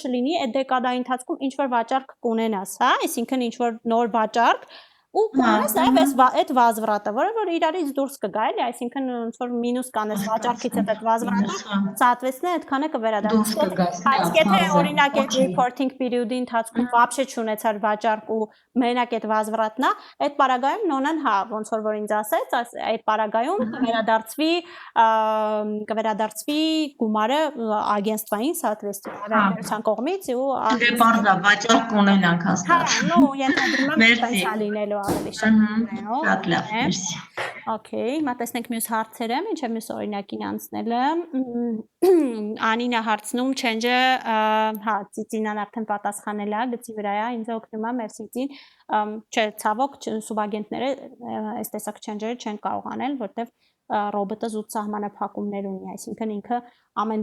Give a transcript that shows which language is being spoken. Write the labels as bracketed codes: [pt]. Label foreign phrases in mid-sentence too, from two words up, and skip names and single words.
[hy] չլինի, այդ դեկադայի ընթացքում ինչ որ վաճառք կունենաս, հա, այսինքն ինչ որ նոր վաճառք ու կունենաս նաև այդ վազվրատը, որը որ իրարից դուրս կգա, էլի, այսինքն ոնց որ մինուս կանես վաճառքից այդ վազվրատը, соответственно, այդքանը կվերադառնաս։ Բայց եթե օրինակ այդ [en] reporting period- [hy] ի ընթացքում вообще չունեցար վաճառք ու մենակ այդ վազվրատն է, այդ պարագայում նոնան հա, ոնց որ ինձ ասեց, այդ պարագայում կվերադարձվի գումարը агентствային, соответственно, ավիաընկերության կողմից ու Դե բարձա վաճառք կունենանք հաստատ։ Հա, նո, ենթադրում եմ Մերսի։ լինելու ավելի շատ։ Շատ լավ, մերսի։ Okay, հիմա տեսնենք մյուս հարցերը, ինչեւ մյուս օրինակին անցնելը։ Անինա հարցնում change-ը, հա, Ծիծինան արդեն պատասխանել է, գծի վրա է, ինձ օգնում է, մերսի Ծին։ Չէ, ցավոք, սուբագենտները այս տեսակ change-երը չեն կարող անել, որտեվ ռոբոտը զուտ սահմանափակումներ ունի, այսինքն ինքը ամեն